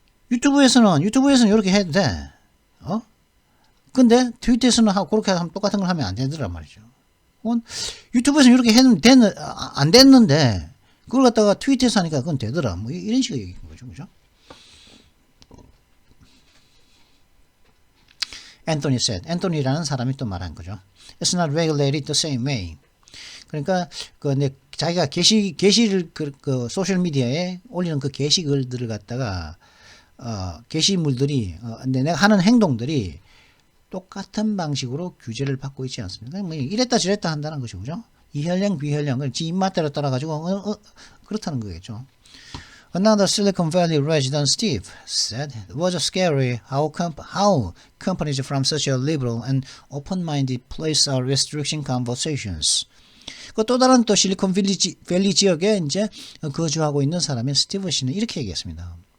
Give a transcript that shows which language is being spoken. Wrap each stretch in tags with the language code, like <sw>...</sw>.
<ko>유튜브에서는 이렇게 해도 돼. 근데 트위터에서는 그렇게 하면 똑같은 걸 하면 안 되더란 말이죠. 유튜브에서 이렇게 했는데 안 됐는데 그걸 갖다가 트위터에서 하니까 그건 되더라. 뭐 이런 식의 얘기인 거죠, 그죠?</ko> <en>앤토니 said.</en> <ko>앤토니라는 사람이 또 말한 거죠.</ko> <en>It's not regulated the same way.</en> <ko>그러니까 자기가 게시를 그 소셜 미디어에 올리는 그 게시글들을 갖다가 게시물들이 내가 하는 행동들이 똑같은 방식으로 규제를 받고 있지 않습니다. 뭐 이랬다 저랬다 한다는 것이죠, 그죠? 이혈령 비혈령 지 입맛대로 따라가지고 그렇다는 거겠죠.</ko> <en>Another Silicon Valley resident, Steve, said it was scary how companies from such a liberal and open-minded place are restricting conversations.</en> <ko>그 또 다른 또 실리콘밸리 지역에 이제 거주하고 있는 사람인 스티브 씨는 이렇게 얘기했습니다.</ko>